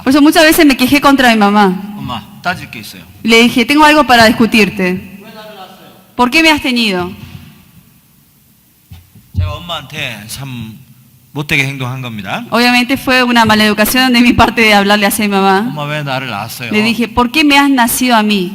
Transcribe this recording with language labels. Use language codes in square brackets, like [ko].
[es] Por eso muchas veces me quejé contra mi mamá. [ko] 엄마, 따질 게 있어요. [es] Le dije, tengo algo para discutirte. ¿Por qué me has tenido? [ko] 제가 엄마한테 참 못되게 행동한 겁니다. [es] Obviamente fue una maleducación de mi parte de hablarle así a mi mamá. [ko] 엄마 왜 나를 낳았어요? [es] Le dije, ¿por qué me has nacido a mí?